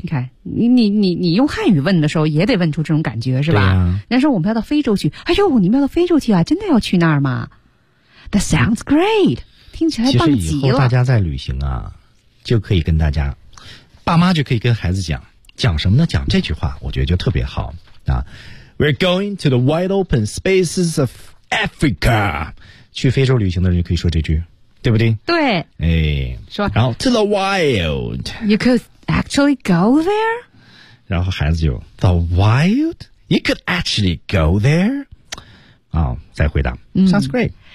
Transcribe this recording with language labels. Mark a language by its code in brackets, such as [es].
[zh] 你看，你用汉语问的时候，也得问出这种感觉，是吧？对啊。那时候我们要到非洲去，哎呦，你们要到非洲去啊？真的要去那儿吗 ？ [en] That sounds great， [zh] 听起来棒极了。其实以后大家在旅行啊，就可以跟大家，爸妈就可以跟孩子讲，讲什么呢？讲这句话，我觉得就特别好啊。 [en] We're going to the wide open spaces of Africa。 [zh] 去非洲旅行的人可以说这句，对不对？对。哎，说。然后 [en] to the wild。 You could. Actually go there? [zh] 然后孩子就 [en] The wild? You could actually go there? [zh] 啊、哦，再回答、嗯、 [en] Sounds great.